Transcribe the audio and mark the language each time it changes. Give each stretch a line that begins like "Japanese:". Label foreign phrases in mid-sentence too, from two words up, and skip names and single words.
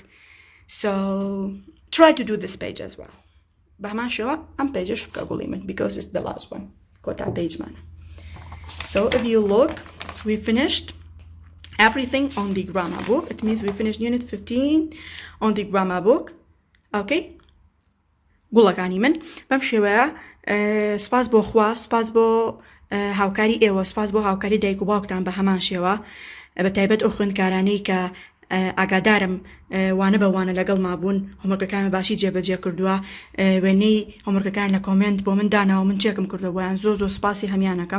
English: So try to do this page as well. I'm page because it's the last one. Got that page man. So if you look, we finished everything on the grammar book. It means we finished unit 15 on the grammar book. Okay.
Central Kurdish: گوڵەکانی من بەم شێوەیە سپاس بۆ خوا، سپاس بۆ هاوکاری ئێوە، سپاس بۆ هاوکاری دایک و باوکتان بە هەمان شێوە، بە تایبەت ئەو خوێندکارانەی کە ئاگادارم وانە بەوانە لەگەڵ مابوون هۆمۆرکەکان باشی جێبەجێ کردووە، وێنەی هۆمۆرکەکان لە کۆمنت بۆ من داناوە، من چێکم کردووە بۆیان زۆر سپاسی هەمیانەکەم.